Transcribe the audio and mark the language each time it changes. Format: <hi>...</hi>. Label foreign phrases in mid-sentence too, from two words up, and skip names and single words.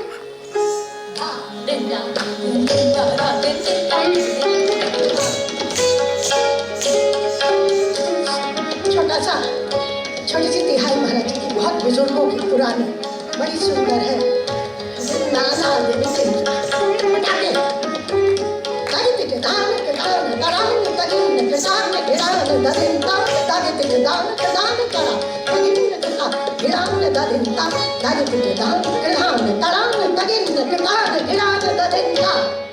<hi>छोटा सा छोटी सी तिहाई महाराज जी की, बहुत बुजुर्गों की पुरानी, बड़ी सुंदर है। नाना देवी के पटाखे दागे तिके दान के दान दरान तगिन के दान गिरान ददिन दान दागे तिके दान के दान करा तगिन के दान गिरान ददिन दान दागे तिके दान गिरान दरान तगिन के दान गिरान ददिन दान।</hi>